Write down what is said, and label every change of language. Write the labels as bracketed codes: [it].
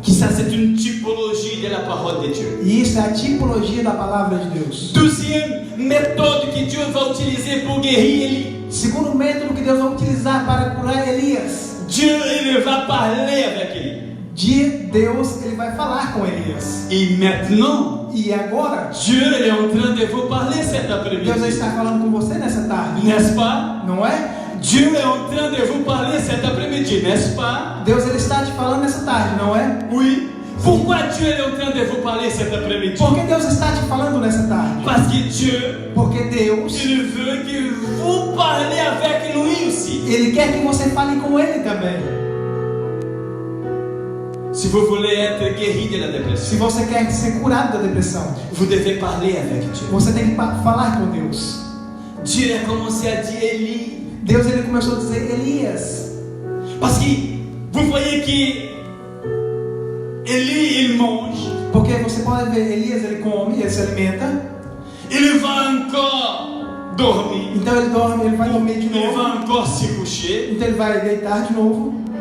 [fr] Qui ça, c'est une typologie de la parole de Dieu. [pt] E isso é a tipologia da palavra de Deus. [fr] Deuxième méthode que Dieu va utiliser pour guérir Élie. [pt] Segundo método que Deus vai utilizar para curar Elias, [fr] Dieu, il va parler avec Élie. [pt] Deus ele vai falar com Elias. [fr] Et maintenant, [pt] E agora, [fr] Dieu il est en train de vous parler cet après-midi. [pt] Deus está falando com você nessa tarde, [fr] N'est-ce pas? [pt] não é? [fr] Dieu est en train de vous parler cet après-midi, n'est-ce pas? [pt] Deus ele está te falando nessa tarde, não é? [fr] Oui. Pourquoi Dieu est en train de vous parler cet après-midi? [pt] Por que Deus está te falando nessa tarde? [fr] Parce que Dieu, [pt] Porque Deus, [fr] il veut que vous parlez avec lui aussi. [pt] Ele quer que você fale com Ele também. [fr] Si vous voulez être guéri de la [pt] Se [fr] dépression, [pt] você quer ser curado da depressão, [fr] vous devez parler avec Dieu. [pt] você tem que falar com Deus. [fr] Dieu a commencé à dire Élie. [pt] Deus, Ele começou a dizer, Elias. [fr] Parce que vous voyez que Élie, il mange. [pt] Porque você pode ver, Elias, ele come, ele se alimenta. [fr] Il va encore dormir. [pt] Então ele dorme, ele vai dormir de [fr] Il [pt] novo. [fr] va encore se coucher. [pt] Então ele vai deitar de novo.